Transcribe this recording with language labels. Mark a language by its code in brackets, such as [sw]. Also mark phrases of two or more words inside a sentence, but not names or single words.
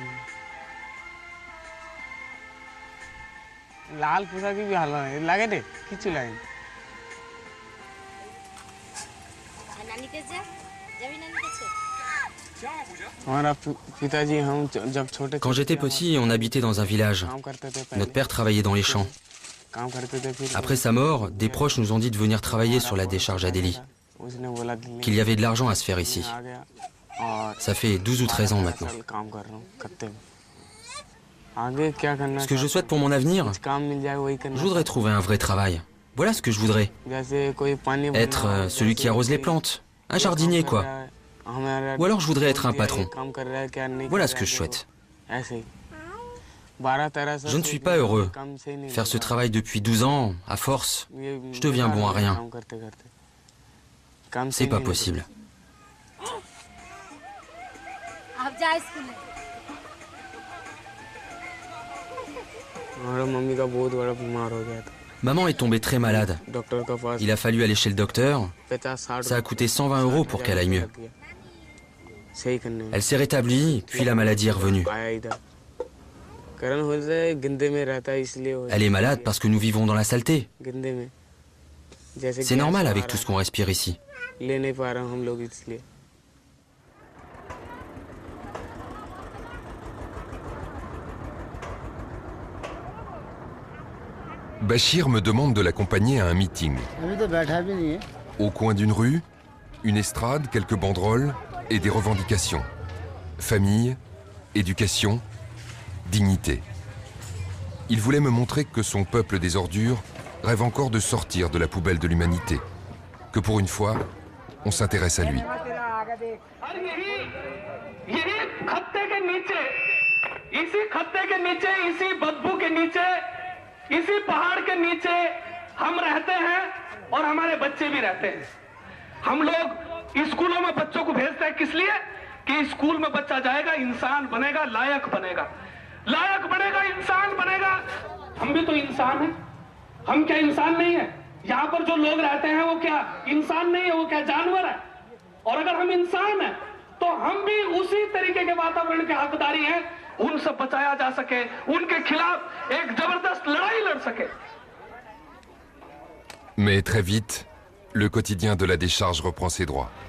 [bn] লাল পোশাকে भी ভালো লাগে রে কিছু লাগে নানিকে যাবি নানিকে [hi] हमारा पिताजी हम जब छोटे [fr] Quand j'étais petit, on habitait dans un village. [hi] काम करते थे [fr] Notre père travaillait dans les champs. [hi] काम करते थे फिर [fr] Après sa mort, des proches nous ont dit de venir travailler sur la décharge à Delhi, [hi] उसने बोला दिल्ली [fr] qu'il y avait de l'argent à se faire ici. [hi] आ गया और [fr] Ça fait 12 ou 13 ans maintenant. [hi] काम कर रहा हूँ खत्ते में आगे क्या करना [fr] Ce que je souhaite pour mon avenir, [hi] काम मिल जाए वही करना [fr] je voudrais trouver un vrai travail. Voilà ce que je voudrais. [hi] जैसे कोई पानी [fr] Être celui qui arrose les plantes. Un jardinier, quoi. Ou alors je voudrais être un patron. Voilà ce que je souhaite. Je ne suis pas heureux. Faire ce travail depuis 12 ans, à force, je deviens bon à rien. C'est pas possible. [hi] अब जा स्कूल हमारा मम्मी का बहुत बड़ा बीमार हो गया था [fr] Maman est tombée très malade. [hi] डॉक्टर का पास [fr] Il a fallu aller chez le docteur. [hi] 50-60 [fr] Ça a coûté 120 € pour qu'elle aille mieux. [hi] सही करने में [fr] Elle s'est rétablie, puis la maladie est revenue. [hi] आया इधर करण हो जाए गंदे में रहता है इसलिए हो [fr] Elle est malade parce que nous vivons dans la saleté. [hi] गंदे में जैसे [fr] C'est normal avec tout ce qu'on respire ici. [hi] ले नहीं पा रहे हम लोग इसलिए [fr] Bachir me demande de l'accompagner à un meeting. Au coin d'une rue, une estrade, quelques banderoles et des revendications. Famille, éducation, dignité. Il voulait me montrer que son peuple des ordures rêve encore de sortir de la poubelle de l'humanité. Que pour une fois, on s'intéresse à lui. [hi] इसी पहाड़ के नीचे हम रहते हैं और हमारे बच्चे भी रहते हैं हम लोग स्कूलों में बच्चों को भेजते हैं किस लिए कि स्कूल में बच्चा जाएगा इंसान बनेगा लायक बनेगा इंसान बनेगा हम भी तो इंसान हैं हम क्या इंसान नहीं है यहाँ पर जो लोग रहते हैं वो क्या इंसान नहीं है वो क्या जानवर है और अगर हम इंसान हैं तो हम भी उसी तरीके के वातावरण के हकदारी हैं उनसे बचाया जा सके उनके खिलाफ एक जबरदस्त लड़ाई लड़ सके [fr] Mais très vite, le quotidien de la décharge reprend ses droits.